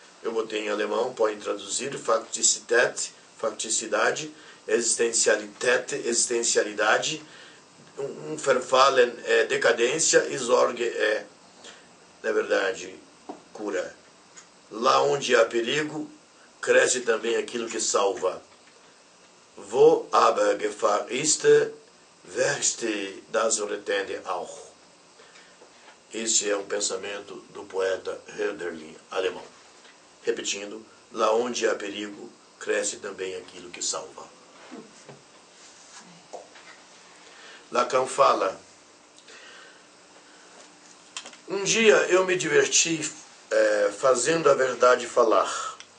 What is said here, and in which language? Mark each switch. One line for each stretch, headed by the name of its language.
Portuguese: Eu botei em alemão, podem traduzir Faktizität, facticidade, Existentialität, existencialidade, Verfallen é decadência e Sorge na verdade, cura. Lá onde há perigo, cresce também aquilo que salva.
German: Wo aber Gefahr ist, wächst das Rettende auch.
Portuguese: Esse é um pensamento do poeta Hölderlin, alemão. Repetindo, lá onde há perigo, cresce também aquilo que salva. Lacan fala: um dia eu me diverti fazendo a verdade falar.